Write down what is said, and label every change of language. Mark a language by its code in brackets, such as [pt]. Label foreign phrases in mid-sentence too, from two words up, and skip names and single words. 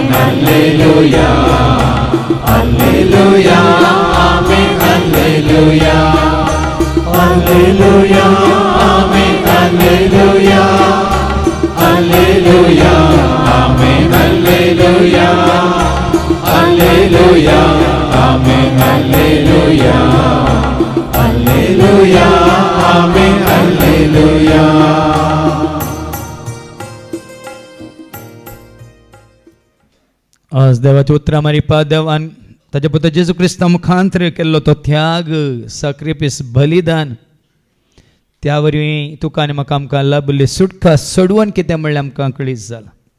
[la] alleluia, alleluia, amen, alleluia, alleluia, amen, alleluia, alleluia, amen, alleluia, alleluia, amen, alleluia, alleluia, amen, alleluia. [kok] आज देवाचे उतर आम्हारी देवान ताच्या पुत्र जेजू क्रिस्ता मुखांतर केल्लो तो त्याग सॅक्रिफीस बलिदान त्या वरवीं तुका आनी म्हाका आमकां लाभली सुटका सोडवून कितें म्हणलें आमकां कळीत जालां.